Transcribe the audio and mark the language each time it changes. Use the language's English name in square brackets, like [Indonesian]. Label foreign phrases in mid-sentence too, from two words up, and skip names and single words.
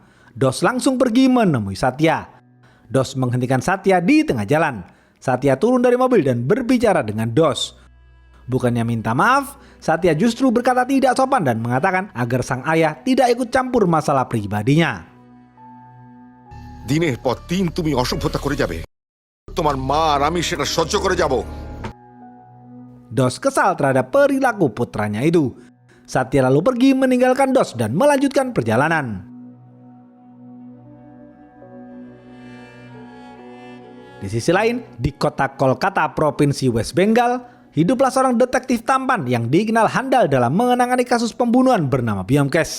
[Indonesian] Dos langsung pergi menemui Satya. Dos menghentikan Satya di tengah jalan. Satya turun dari mobil dan berbicara dengan Dos. Bukannya minta maaf, Satya justru berkata tidak sopan dan mengatakan agar sang ayah tidak ikut campur masalah pribadinya. [Bangla] দিনের পর দিন তুমি অসভ্যতা করে যাবে। তোমার মা আর আমি সেটা সহ্য করে যাব। [Indonesian] Dos kesal terhadap perilaku putranya itu. Satya lalu pergi meninggalkan Dos dan melanjutkan perjalanan. Di sisi lain, di kota Kolkata, provinsi West Bengal, hiduplah seorang detektif tampan yang dikenal handal dalam menangani kasus pembunuhan bernama Byomkesh.